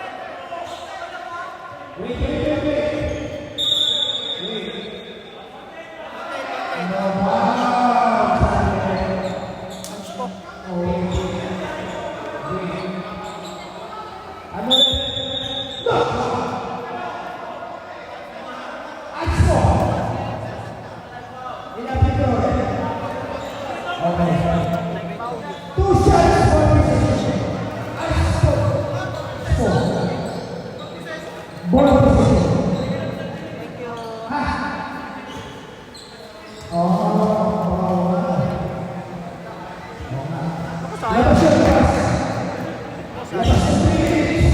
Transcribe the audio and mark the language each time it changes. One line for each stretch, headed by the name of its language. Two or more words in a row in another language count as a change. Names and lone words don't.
English: Wait. No, wow!
Filipino: Alis mo. Ano rin? No! Aso! Ilapit ko rin. Okay.
English: Two shots for position. Aso! Four. Ball position. Thank you. Ha? Oh.
Filipino: Ako sa'yo. Labas yun, labas. Labas yung bilis.